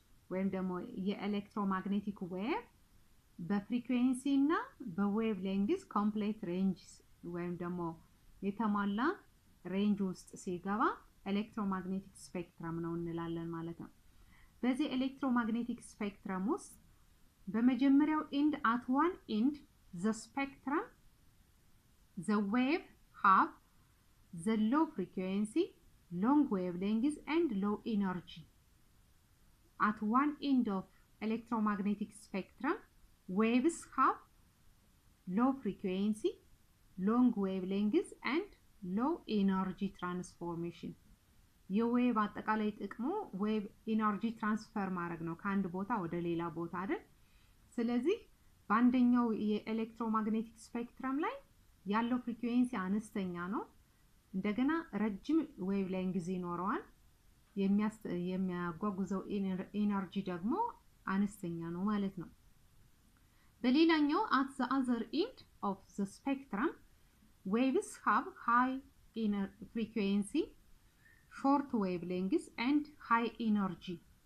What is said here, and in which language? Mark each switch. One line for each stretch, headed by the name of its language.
Amharic: ወይም ደግሞ የኤሌክትሮማግኔቲክ ዌቭ በፍሪኩዌንሲ እና በዌቭ ሌንግዝ ኮምፕሌት ሬንጅ ወይም ደግሞ የተሟላ ሬንጅ ውስጥ ሲገባ ኤሌክትሮማግኔቲክ ስፔክትረም ነው እንላለን ማለት ነው። በዚህ ኤሌክትሮማግኔቲክ ስፔክትረም ውስጥ በመጀመሪያው ኤንድ
English: at one end the spectrum the wave have the low frequency long wavelengths and low energy. At one end of electromagnetic spectrum waves have low frequency, long wavelengths and low energy transformation.
Amharic: የዌቭ አጠቃላይ ጥቅሙ ዌቭ ኢነርጂ ትራንስፈር ማድረግ ነው ከአንድ ቦታ ወደ ሌላ ቦታ አይደል? ስለዚህ በአንደኛው የኤሌክትሮማግኔቲክ ስፔክትረም ላይ ያለው ፍሪኩዌንሲ አነስተኛ ነው። እንደገና ረጅም ዌቭ ሌንግዝ ይኖረዋል። የሚያጓጉዘው ኢነርጂ ደግሞ አነስተኛ ነው ማለት ነው። በሌላኛው
English: at the other end of the spectrum waves have high frequency, short wavelengths and high energy.